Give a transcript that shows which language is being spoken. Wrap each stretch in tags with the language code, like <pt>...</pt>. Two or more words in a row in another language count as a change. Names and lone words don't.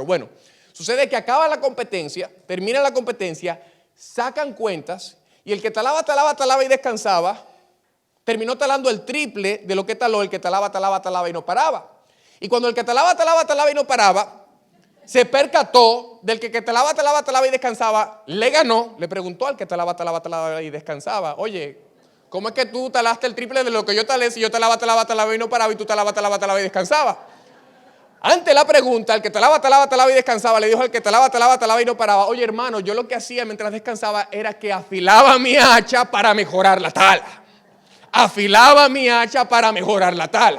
<es>Bueno, sucede que acaba la competencia, termina la competencia, sacan cuentas y el que talaba, talaba, talaba y descansaba, terminó talando el triple de lo que taló el que talaba, talaba, talaba y no paraba. Y cuando el que talaba, talaba, talaba y no paraba, se percató del que talaba, talaba, talaba y descansaba, le ganó, le preguntó al que talaba, talaba, talaba y descansaba, oye, ¿cómo es que tú talaste el triple de lo que yo talé si yo talaba, talaba, talaba y no paraba y tú talaba, talaba, talaba y descansaba? Ante la pregunta, el que talaba, talaba, talaba y descansaba, le dijo al que talaba, talaba, talaba y no paraba, oye hermano, yo lo que hacía mientras descansaba era que afilaba mi hacha para mejorar la tala. Afilaba mi hacha para mejorar la tala.</es>